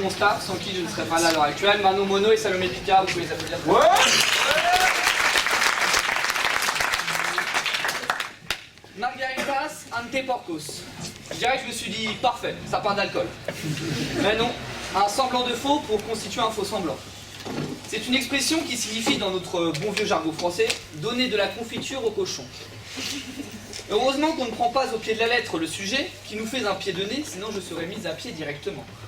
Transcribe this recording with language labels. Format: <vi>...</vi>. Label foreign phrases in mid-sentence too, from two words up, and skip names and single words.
<fr>mon staff, sans qui je ne serais pas là à l'heure actuelle, Manon Mono et Salomé Picard, vous pouvez les applaudir. Ouais.</fr> <la>Margaritas ante porcos.</la> <fr>Je dirais que je me suis dit parfait, ça part d'alcool. Mais non, un semblant de faux pour constituer un faux semblant. C'est une expression qui signifie dans notre bon vieux jargon français donner de la confiture au cochon. Heureusement qu'on ne prend pas au pied de la lettre le sujet qui nous fait un pied de nez, sinon je serais mise à pied directement.</fr>